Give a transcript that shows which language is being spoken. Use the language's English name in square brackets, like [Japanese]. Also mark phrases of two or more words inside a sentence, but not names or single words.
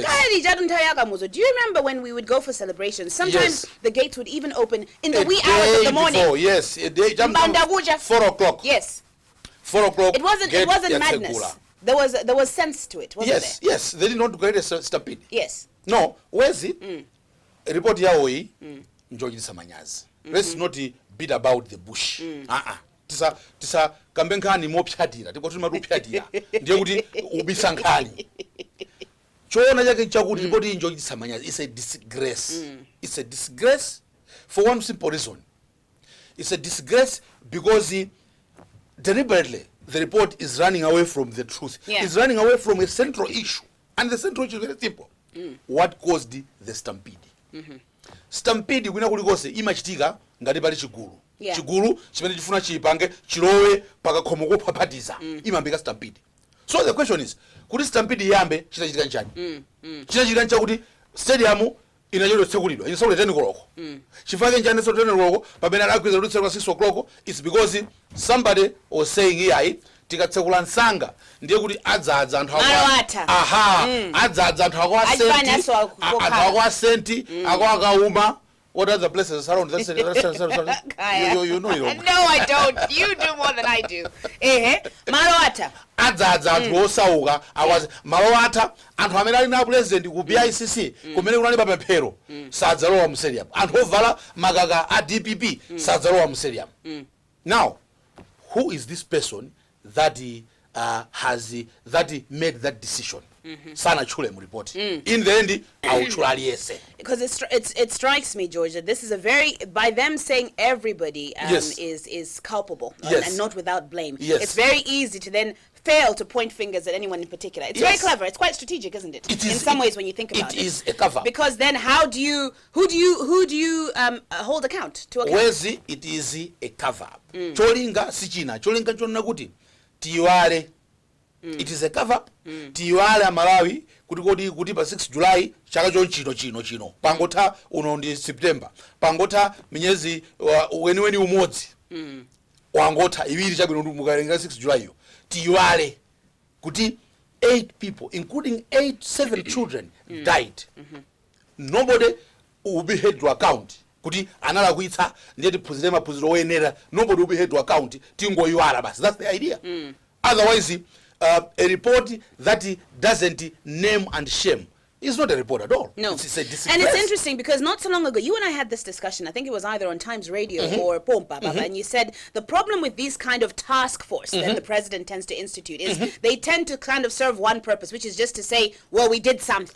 [English] Do you remember when we would go for celebrations? Sometimes the gates would even open in the wee hours of the morning. Before, yes, a day, 4 o'clock. Yes. 4 o'clock. It wasn't madness. There was sense to it, wasn't there? Yes, they did not create a stampede. Yes. No, [Nyanja] Wezi report yawo iyi njochititsa manyazi. [English] Let's not beat about the bush. [Nyanja] Tisa kambe nkhani mopyatira tikoti matupyatira ndiye kuti ubisa nkhani. Choona chake chakuti report iyi njochititsa manyazi. [English] It's a disgrace. It's a disgrace for one simple reason. It's a disgrace because deliberately the report is running away from the truth. It's running away from a central issue, and the central issue is very simple. What caused the stampede? [Nyanja] Stampede kwina kulikose imachitika ngati pali chigulu. Chigulu chimene chifuna chipange chilowe pakakhomo kophapatiza imambika stampede. [English] So the question is, [Nyanja] kuti stampede yambe chitachitika njani? Chitachitika nchakuti stadium inachero tsekulidwa inasole 10 koloko. Chifake njani so 10 koloko pamene akwiza kuti tsekula 6 koloko? [English] It's because somebody was saying here [Nyanja] tikatsekula nsanga ndiye kuti adzadza anthu adzadza anthu akwa akauma. [English] What other places around? That's you know it. No, I don't. You do more than I do. [Nyanja] Malowata. Adzadza anthu osauka awazi malowata anthu amene ali na president ku BICC kumene kunali papemphero sadzalowa mu stadium. Anthu ovala makaka a DPP sadzalowa mu stadium. [English] Now, who is this person that made that decision? [Nyanja] Sana chule mu report. [English] In the end, [Nyanja] awuchula aliyese. [English] Because it strikes me, George, that this is a very, by them saying everybody is culpable and not without blame. It's very easy to then fail to point fingers at anyone in particular. It's very clever. It's quite strategic, isn't it? It is, in some ways when you think about it. It is a cover. Because then who do you hold account to account? Wezi, it is a cover. [Nyanja] Cholinga sichina. Cholinga chonena kuti tiwale. [English] It is a cover. [Nyanja] Tiwale Malawi kuti pa 6 July chaka chino. Pangota uno ndi September. Pangota minyezi weni umodzi. Wangota iwiri chabwino mukalenga 6 July yo. Tiwale kuti [English] 8 people including 7 children died. Nobody will be held to account. [Nyanja] Kuti analakwitsa ndiye tiphunzire maphunziro oyenera. [English] Nobody will be held to account. [Nyanja] Tingoyiwala basi. [English] That's the idea. Otherwise a report that doesn't name and shame is not a report at all. No. It's a disgrace. And it's interesting because not so long ago, you and I had this discussion. I think it was either on Times Radio or Pompa, and you said the problem with these kind of task force that the president tends to institute is they tend to kind of serve one purpose, which is just to say, well, we did something.